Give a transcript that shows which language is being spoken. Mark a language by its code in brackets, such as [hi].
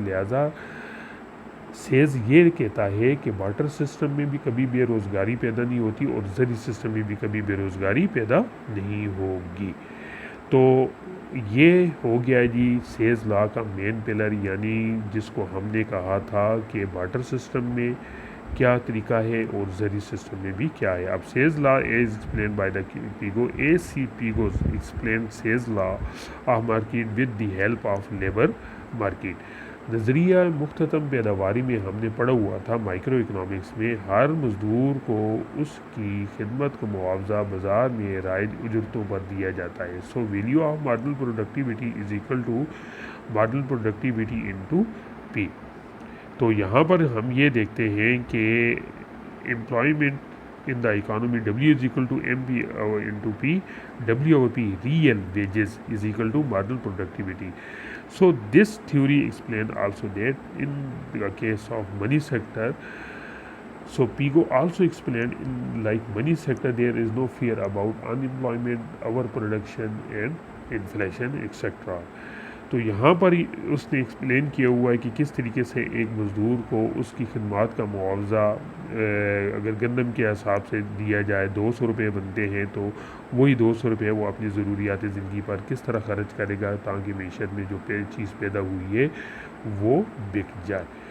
[ur] لہٰذا سیز یہ کہتا ہے کہ بارٹر سسٹم میں بھی کبھی بے روزگاری پیدا نہیں ہوتی اور زرعی سسٹم میں بھی کبھی بے روزگاری پیدا نہیں ہوگی. تو یہ ہو گیا جی سیز لا کا مین پلر، یعنی جس کو ہم نے کہا تھا کہ بارٹر سسٹم میں کیا طریقہ ہے اور زرعی سسٹم میں بھی کیا ہے. [en] اب Say's law is explain by the Pigou A C Pigou explain Say's law of market with the help of labour market. [ur] نظریہ مختتم پیداواری میں ہم نے پڑھا ہوا تھا مائکرو اکنامکس میں، ہر مزدور کو اس کی خدمت کو معاوضہ بازار میں رائج اجرتوں پر دیا جاتا ہے. [en] So value of marginal productivity is equal to marginal productivity into P. [ur] تو یہاں پر ہم یہ دیکھتے ہیں کہ [en] Employment in the economy W is equal to MP into P. W over P real wages is equal to marginal productivity. So this theory explains also that in the case of money sector, so Pigo also explained in like money sector there is no fear about unemployment, overproduction and inflation etc. [ur] تو یہاں پر اس نے explain کیا ہوا ہے کہ کس طریقے سے ایک مزدور کو اس کی خدمات کا معاوضہ اگر گندم کے حساب سے دیا جائے 200 روپے بنتے ہیں تو وہی 200 روپے وہ اپنی ضروریات زندگی پر کس طرح خرچ کرے گا تاکہ معیشت میں جو چیز پیدا ہوئی ہے وہ بک جائے.